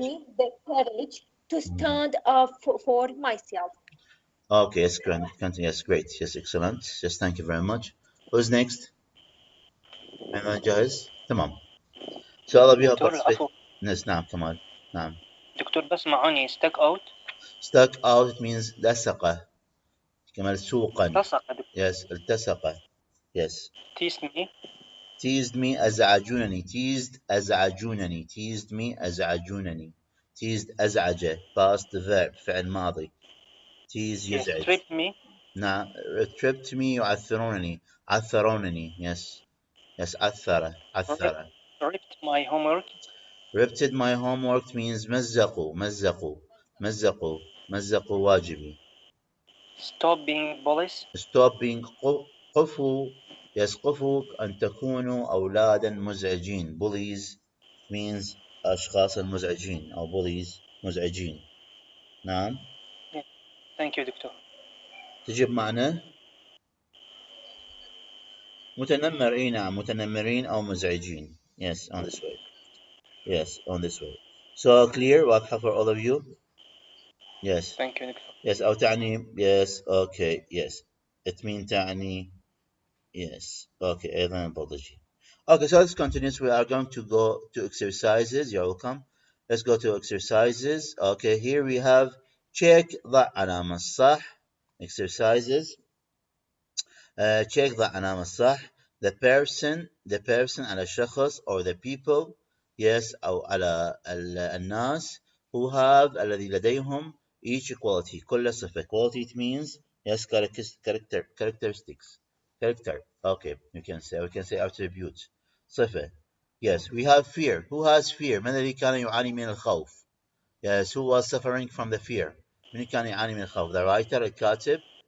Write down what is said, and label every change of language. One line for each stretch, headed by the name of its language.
English: Give me the courage to stand up for myself. Okay, yes, yes, great. Yes, excellent. Yes, thank you very much. Who's next?
Arabic: أنا جاهز؟ تمام.
English: So all of you have participated. Yes,
Arabic: نعم كمال. نعم. دكتور بس معاني stuck out.
English: Stuck out it means
Arabic: لصق. كما سوقا.
English: Yes,
Arabic: التصق. Yes.
English: Teased me. Teased me
Arabic: أزعجونني.
English: Teased me أزعجونني. Teased
Arabic: أزعج.
English: Past verb
Arabic: فعل ماضي.
English: Tease
Arabic: يزعج.
English: Tripped me.
Arabic: نعم.
English: Tripped me
Arabic: يعثرونني. عثرونني. Yes. Yes, عثر.
English: Ripped my homework. Ripped my homework means
Arabic: مزقوا واجبي.
English: Stop being bullies. Stop being
Arabic: قفوا.
English: Yes,
Arabic: قفوا أن تكونوا أولادا مزعجين.
English: Bullies means
Arabic: أشخاص المزعجين أو
English: bullies
Arabic: مزعجين. نعم.
English: Thank you, doctor.
Arabic: تجيب معنى متنمر. إيه نعم متنمرين أو مزعجين.
English: Yes, on this way. Yes, on this way. So clear
Arabic: واضحة
English: for all of you? Yes. Thank you, doctor. Yes,
Arabic: أو تعني
English: yes, okay, yes. It means
Arabic: تعني
English: yes. Okay,
Arabic: أيضا
English: apology. Okay, so let's continue. We are going to go to exercises. You're welcome. Let's go to exercises. Okay, here we have check
Arabic: ضع علامة صح.
English: exercises. check
Arabic: ضع علامة صح.
English: the person
Arabic: على الشخص
English: or the people. yes
Arabic: أو على الناس
English: who have
Arabic: الذي لديهم
English: each quality
Arabic: كل صفة.
English: quality it means yes characteristics. character. okay we can say attribute.
Arabic: صفة.
English: yes we have fear. who has fear؟
Arabic: من الذي كان يعاني من الخوف؟
English: yes who was suffering from the fear؟
Arabic: من كان يعاني من الخوف؟
English: the writer
Arabic: الكاتب.